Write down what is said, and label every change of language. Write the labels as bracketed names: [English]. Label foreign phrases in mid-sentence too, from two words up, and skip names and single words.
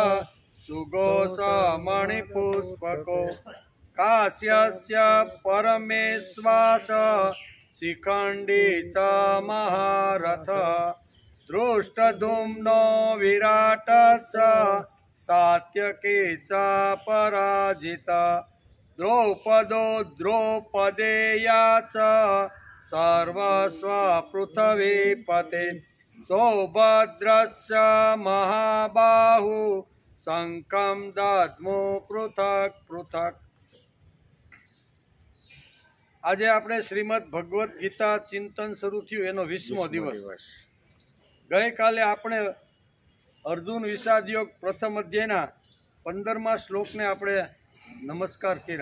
[Sanskrit] सुघोषमणिपुष्पको काश्यस्य परमेश्वास शिखण्डी च महारथ दृष्टधुम्नो विराट च सात्यकी च पराजिता द्रौपदो द्रौपदेया च सर्वस्वपृथिवीपते सौभद्रस्य महाबाहु शङ्खं दद्मो पृथक् पृथक्। [Gujarati] આજે આપણે શ્રીમદ ભગવદ્ ગીતા ચિંતન શરૂ થયું એનો 20મો દિવસ। ગઈકાલે આપણે અર્જુન વિષાદ યોગ પ્રથમ અધ્યાયના 15મા શ્લોકને આપણે નમસ્કાર કર્યા।